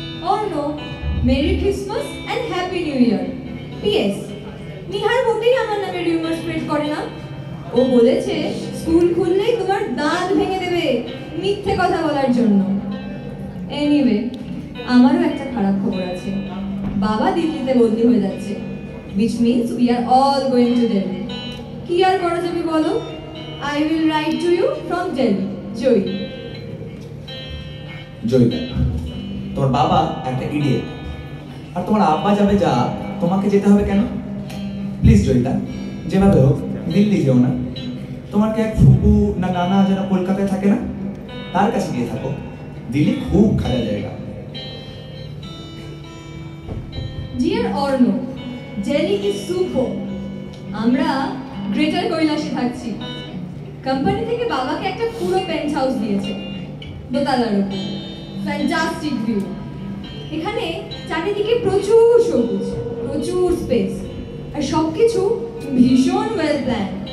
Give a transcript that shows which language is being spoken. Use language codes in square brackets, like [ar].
[en] Oh no, Merry Christmas and Happy New Year. [bn] PS, Nihar মোটেই আমার নামে রিউমার স্প্রেড করে না। ও বলেছে স্কুল খুললেই তোমার দাঁত ভেঙে দেবে মিথ্যে কথা বলার জন্য। এনিওয়ে, আমারও একটা খারাপ খবর আছে। বাবা দিল্লিতে বদলি হয়ে যাচ্ছে, [en] which means we are all going to Delhi. [bn] কি আর করা যাবে বলো? [en] I will write to you from Delhi. [bn] জয়। জয়িতা, তোমার বাবা একটা ইডিয়েট, আর তোমার আব্বা যাবে যা, তোমাকে যেতে হবে কেন? প্লিজ জয়িতা, যেভাবে হোক দিল্লি যেও না। তোমার কি এক ফুপু না নানা যেন কলকাতায় থাকে না, তার কাছে গিয়ে থাকো। দিল্লি খুব খারাপ জায়গা। [en] Dear Orno, Delhi is super. [bn] আমরা গ্রেটার কৈলাসে থাকছি। কোম্পানি থেকে বাবাকে একটা পুরো পেন্ট হাউস দিয়েছে, দোতলার উপর, ফ্যান্টাস্টিক ভিউ। এখানে চারিদিকে প্রচুর সবুজ, প্রচুর স্পেস, আর সবকিছু ভীষণ ওয়েল প্ল্যান।